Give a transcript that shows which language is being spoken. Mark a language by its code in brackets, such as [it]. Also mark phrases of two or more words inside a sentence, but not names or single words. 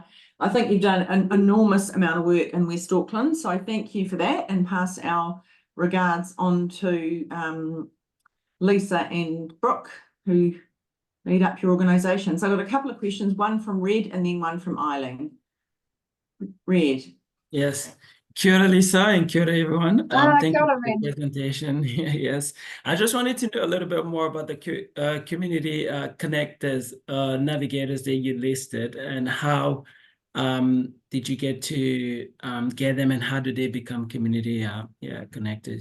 [en] I think you've done an enormous amount of work in West Auckland, so thank you for that, and pass our regards on to Lisa and Brooke, who lead up your organisations. I've got a couple of questions, one from Red and then one from Eileen. Red. Yes. [mi] Kia ora, [en] Lisa, and [mi] kia ora, [en] everyone. Thank Kia you ora, for the Red. presentation. Yes. I just wanted to know a little bit more about the community connectors, navigators that you listed, and how did you get to get them, and how do they become community connectors?